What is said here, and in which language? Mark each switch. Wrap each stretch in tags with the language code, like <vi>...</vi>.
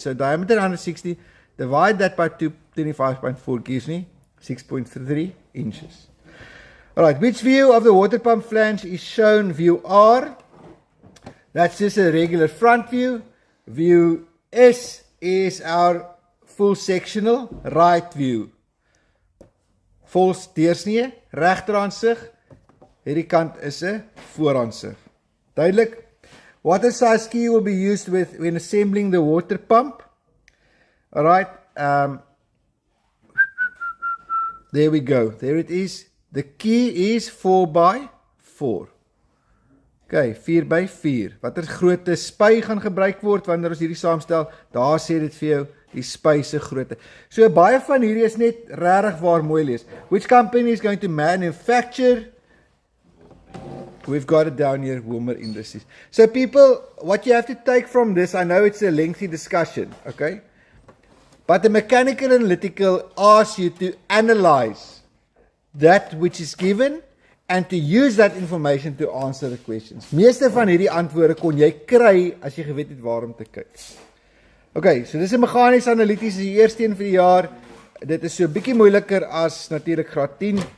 <en>So diameter 160, divide that by 25.4 gives me 6.3 inches. Alright, which view of the water pump flange is shown? View R. That's just a regular front view. View S is our full sectional right view.</en> <af>Vols deursnee, regteraansig. Hierdie kant is 'n vooraansig.</af> <en>Duidelik? Water size key will be used when assembling the water pump. Alright, there we go. There it is. The key is 4x4. Okay, 4x4.</en> <af>Watter grootte spy gaan gebruik word wanneer ons hierdie saamstel? Daar sê dit vir jou die spy se grootte. So baie van hierdie is net regtig waar mooi lees.</af> <en>Which company is going to manufacture? We've got it down here, Wilmer Industries. So people, what you have to take from this, I know it's a lengthy discussion, okay? But the mechanical analytical asks you to analyze that which is given and to use that information to answer the questions.</en> <af>Meeste van hierdie antwoorde kon jy kry as jy geweet het waarom te kyk. Okay, so dis 'n meganies analyties, die eerste een vir die jaar. Dit is so 'n bietjie moeiliker as natuurlik graad 10.</af>